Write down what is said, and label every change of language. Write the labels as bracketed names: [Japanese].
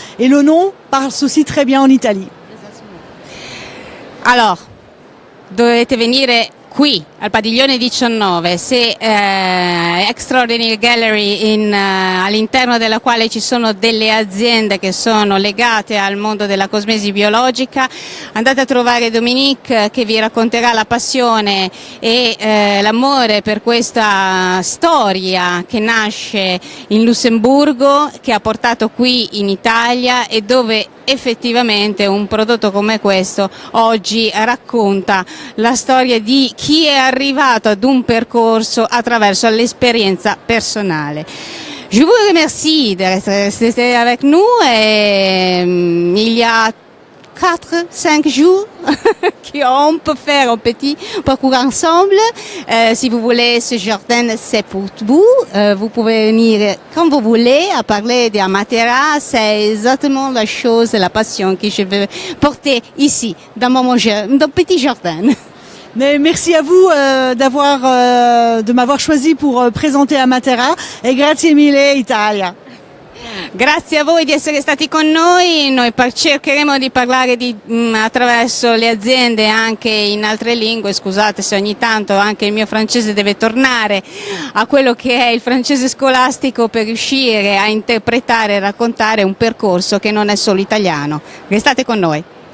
[French] Et le nom passe aussi très bien en Italie. [Italian] Alors, dovete venire qui al padiglione 19, se Extraordinary Gallery all'interno della quale ci sono delle aziende che sono legate al mondo della cosmesi biologica. Andate a trovare Dominique che vi racconterà la passione e l'amore per questa storia che nasce in Lussemburgo, che ha portato qui in Italia e dove effettivamente un prodotto come questo oggi racconta la storia di chi è arrivato ad un percorso attraverso l'esperienza personnelle. [French] Je vous remercie d'être resté avec nous et il y a 4-5 jours qu'on peut faire un petit parcours ensemble. Si vous voulez, ce jardin, c'est pour vous. Vous pouvez venir quand vous voulez à parler d'Amatera. C'est exactement la chose, la passion que je veux porter ici, dans mon petit jardin. Mais merci à vous de m'avoir choisi pour présenter Amatera [Italian] e grazie mille Italia. Grazie a voi di essere stati con noi, noi cercheremo di parlare attraverso le aziende anche in altre lingue, scusate se ogni tanto anche il mio francese deve tornare a quello che è il francese scolastico per riuscire a interpretare e raccontare un percorso che non è solo italiano. Restate con noi.